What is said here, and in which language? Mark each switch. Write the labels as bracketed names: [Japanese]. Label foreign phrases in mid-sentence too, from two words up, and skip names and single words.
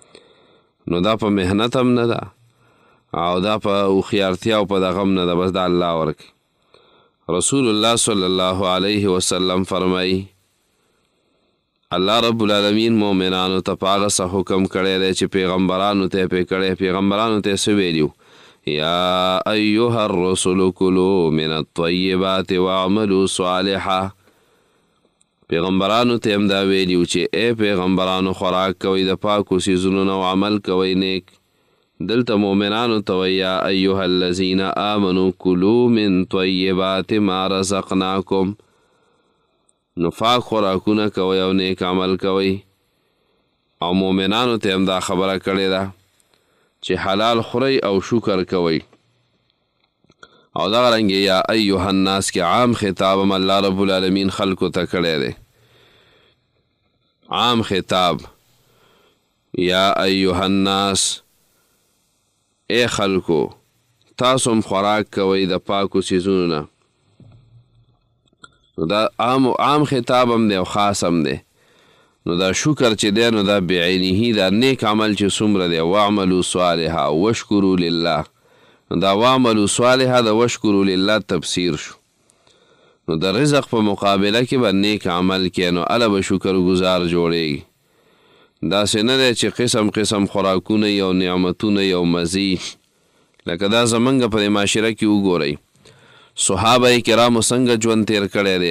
[Pashto] نو دا په محنت هم نه ده او دا په هوښیارتیا او په دغه هم نه ده، بس دا الله ورکوي. [Arabic] رسول الله صلی الله علیه وسلم [Pashto] فرمایي [Arabic] الله رب العالمین [Pashto] مؤمنانو ته په هغه څه حکم کړی دی چې پیغمبرانو ته یې پې کړی. پیغمبرانو ته یې څه ویلي وو؟ [Arabic] یا ایها الرسل کلوا من الطیبات واعملوا صالحا. [Pashto] پیغمبرانو ته هم دا ویلیو چې ای پیغمبرانو خوراک کوئ د پاکو څیزونو نه او عمل کوئ نیک. دلته مؤمنانو ته وایي [Arabic] یا ایها الذین آمنوا کلوا من طیبات ما رزقناکم. [Pashto] نو پاک خوراکونه کوئ او نیک عمل کوئ. او مؤمنانو ته هم دا خبره کړې ده چې حلال خورئ او شکر کوئ. او دغه رنګې [Arabic] یا ایها الناس [Pashto] کې عام خطاب هم [Arabic] الله رب العالمین [Pashto] خلکو ته کړی دی. عام خطاب [Arabic] یا ایها الناس، [Pashto] ای خلکو تاسو هم خوراک کوئ د پاکو څیزونو نه. نو دا عام خطاب هم دی او خاص هم دی. نو دا شکر چې دی نو دا بعینه دا نیک عمل چې څومره دی [Arabic] واعملوا صالحا واشکروا لله. [Pashto] نو دا [Arabic] واعملوا صالحا [Pashto] د [Arabic] واشکروا لله [Pashto] تفسیر شو. نو د رزق په مقابله کې به نیک عمل کې نو اله به شکر گزار جوړیږي. داسې نه دی چې قسم قسم خوراکونه یو نعمتونه یو مزي. لکه دا زمونږ په معاشره کې وګورئ صحابه کرامو څنګه ژوند تیر کړی دی.